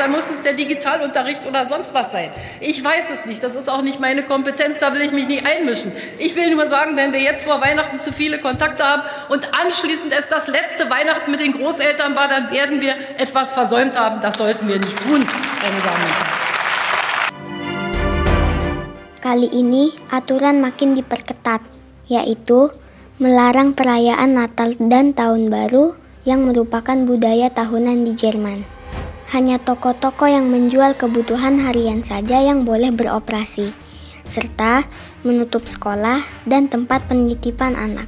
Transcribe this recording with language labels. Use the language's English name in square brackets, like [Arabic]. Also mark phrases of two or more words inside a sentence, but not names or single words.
[German] Dann muss es der Digitalunterricht oder sonst was sein. Ich weiß es nicht. Das ist auch nicht meine Kompetenz. Da will ich mich nicht einmischen. Ich will nur sagen, wenn wir jetzt vor Weihnachten zu viele Kontakte haben und anschließend es das letzte Weihnachten mit den Großeltern war, dann werden wir etwas versäumt haben. Das sollten wir nicht tun, meine Damen und Herren. [Indonesian] Kali ini aturan makin diperketat, yaitu melarang perayaan Natal dan Tahun Baru yang merupakan budaya tahunan di Jerman. Hanya toko-toko yang menjual kebutuhan harian saja yang boleh beroperasi, serta menutup sekolah dan tempat penitipan anak.